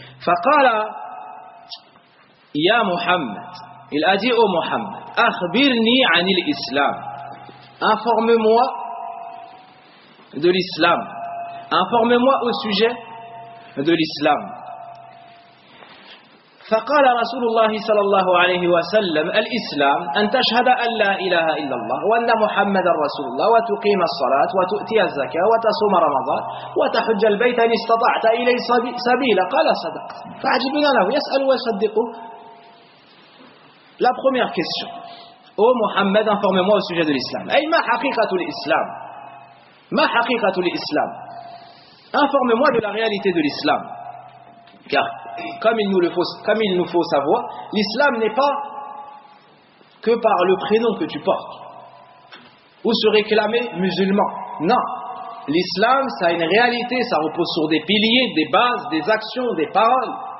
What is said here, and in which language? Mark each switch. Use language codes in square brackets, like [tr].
[ar] Faqala ya Muhammad. [fr] Il a dit au Muhammad, [ar] akhbirni anil islam. [fr] Informe-moi de l'islam. Informe-moi au sujet de l'islam. [ar] فقال رسول الله صلى الله عليه وسلم الإسلام أن تشهد أن لا إله إلا الله وأن محمد رسول الله وتقيم الصلاة وتؤتي الزكاة وتصوم رمضان وتحج البيت إن استطعت إليه سبيلا. قال صدقت. فعجبنا له يسأل ويصدقه. [fr] La première question. Ô Mohammed, informe-moi au sujet de l'islam. [ar] أي ما حقيقة الإسلام؟ ما حقيقة الإسلام؟ [fr] Informe-moi de la réalité de l'islam. Car comme il nous faut savoir, l'islam n'est pas que par le prénom que tu portes ou se réclamer musulman. Non, l'islam, ça a une réalité, ça repose sur des piliers, des bases, des actions, des paroles.